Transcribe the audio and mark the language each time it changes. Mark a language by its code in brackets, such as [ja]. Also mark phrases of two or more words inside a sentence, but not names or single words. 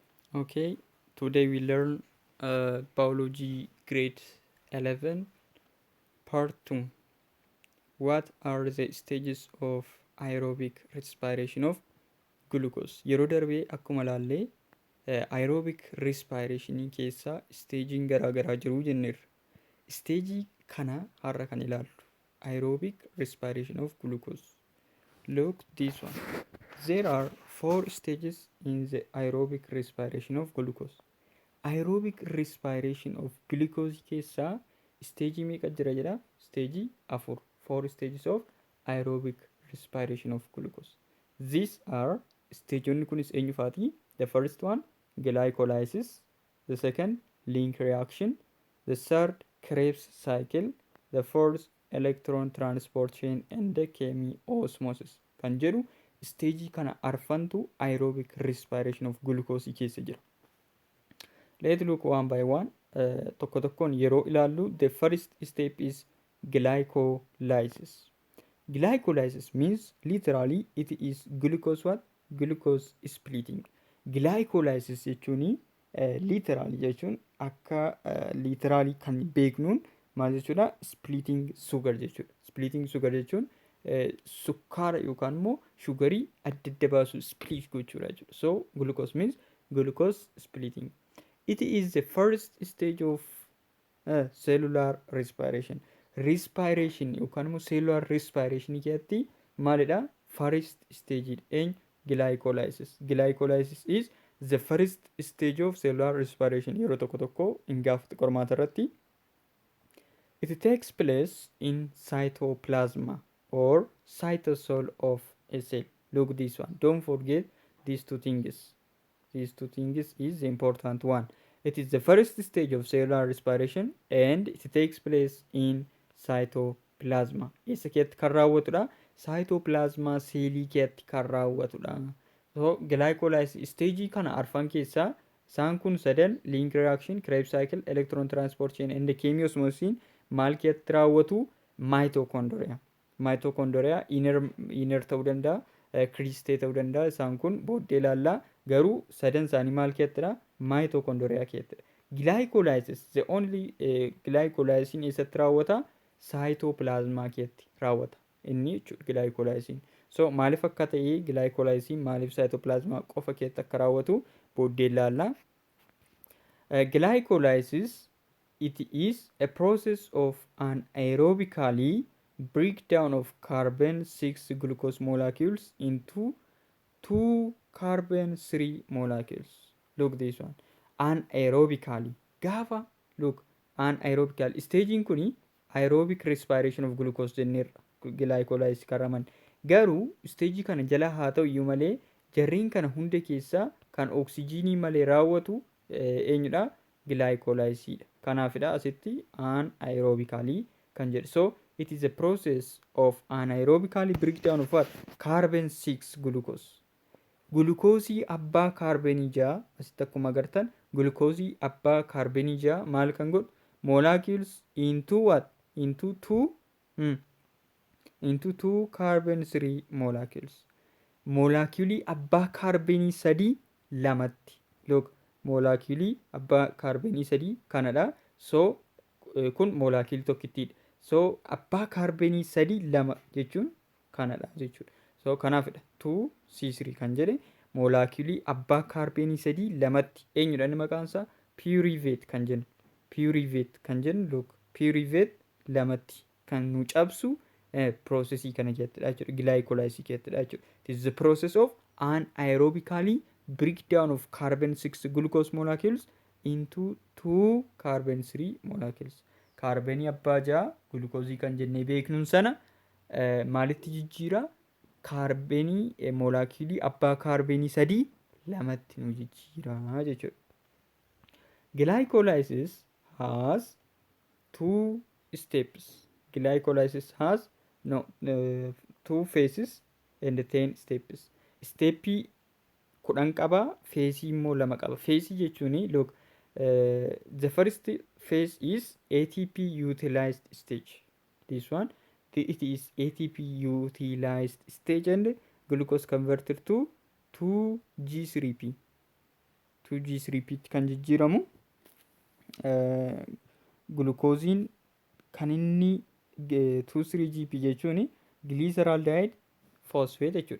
[en] Okay, today we learn biology grade 11 part 2. What are the stages of aerobic respiration of glucose? [om] Yeroo darbee akkuma laallee [en] aerobic respiration [om] keessaa stagein garaagaraa jiru jenneerra. Stage kana har'a kan ilaallu [en] aerobic respiration of glucose. Look this one. There are 4 stages in the aerobic respiration of glucose. Aerobic respiration of glucose [om] keessaa stage meeqa jira jedha? [en] Stage 4. 4 stages of aerobic respiration of glucose. These are [om] stageonni kunis eenyufaati? [en] The first one glycolysis, the second link reaction, the third Krebs cycle, the fourth electron transport chain and the chemiosmosis [om] kan jedhu stage kana arfantu [en] aerobic respiration of glucose [om] keessa jira. [en] Let's look one by one. [om] Tokko tokkoon yeroo ilaallu [en] the first step is glycolysis. Glycolysis means literally it is glucose what? Glucose splitting. [om] Glycolysis jechuun literally jechuun akka literally kan beeknuun maal jechuudha? [en] Splitting sugar [om] jechuudha. [en] Splitting sugar [om] jechuun sukkaara yookaan immoo shugarii adda adda baasu split gochuudha jechuudha. [en] So glucose means glucose splitting. It is the first stage of cellular respiration. [om] Respiration yookaan immoo [en] cellular respiration [om] keessatti maalidha? [en] First stage in glycolysis. Glycolysis is the first stage of cellular respiration. [om] Yeroo tokko tokko hin gaafatu qormaata irratti. [en] It takes place in cytoplasma or cytosol of a cell. Look this one. Don't forget these two things. These two things is the important one. It is the first stage of cellular respiration and it takes place in cytoplasma. [om] Eessa keessatti kan raawwatudha? Cytoplasma seelii keessatti kan raawwatudha. So glycolysis stage kana arfan keessaa isaan kun sadan [en] link reaction, Krebs cycle, electron transport chain and chemiosmosis [om] maal keessatti raawwatu? Mitochondria. Mitochondria inner ta'uu danda'a, cristee ta'uu danda'a. Isaan kun booddee ilaallaa. Garuu sadan isaanii maal keettidha? Mitochondria keettidha. [en] Glycolysis the only [om] glycolysin eessatti raawwata? Cytoplasma keetti raawwata inni jechuudha glycolysin. So maaliif akka ta'e glycolysin maaliif cytoplasma qofa keetti akka raawwatu booddee ilaallaa. [en] Glycolysis it is a process of an aerobically breakdown of carbon 6 glucose molecules into 2 carbon 3 molecules. Look this one. Anaerobically. [om] Gaafa [en] look anaerobically. [om] Staging kuni [en] aerobic respiration of glucose [om] jenneerra. Glycolysis karaman. Garuu stage kana jala haa ta'u iyyuu malee jarreen kana hunda keessaa kan oksijiinii malee raawwatu eenyudha? Glycolysidha. Kanaafidha asitti anaerobically kan jedhu. [en] So it is a process of anaerobically breakdown of what? Carbon 6 glucose. [om] Gulukoosii abbaa kaarbenii 6 asitti akkuma agartan gulukoosii abbaa kaarbenii 6 maal kan godhu? [en] Molecules into what? Into 2 carbon 3 molecules. [om] Molecuulii abbaa kaarbenii 3 lamatti. Look molecuulii abbaa kaarbenii 3 kanadha. So kun molecuulii tokkittiidha. So abbaa kaarbenii 3 lama jechuun kanadha jechuudha. So kanaafidha 2C3 kan jedhe molecuulii abbaa kaarbenii 3 lamatti eenyudha inni maqaan isaa? Pyruvate kan jennu. Pyruvate kan jennu look pyruvate lamatti kan nu cabsu processii kana jettudha jechuudha. Glycolysis jettudha jechuudha. [en] It is the process of anaerobically breakdown of carbon 6 glucose molecules into 2 carbon 3 molecules. [om] Kaarbenii abbaa 6 glukoosii kan jennee beeknuun sana maalitti jijjiira? Kaarbenii molecuulii abbaa kaarbenii 3 lamatti nu jijjiira jechuudha. [en] Glycolysis has 2 steps. Glycolysis has 2 phases and 10 steps. [om] Steppii 10 qaba, phase immoo 2 qaba. Phase jechuun [en] look the first phase is ATP utilized stage. This one it is ATP utilized stage and glucose converted to 2G3P. [om] 2G3P kan jijjiiramu gulukooziin kan inni 2,3-GP jechuun [en] glyceraldehyde phosphate [om] jechuudha.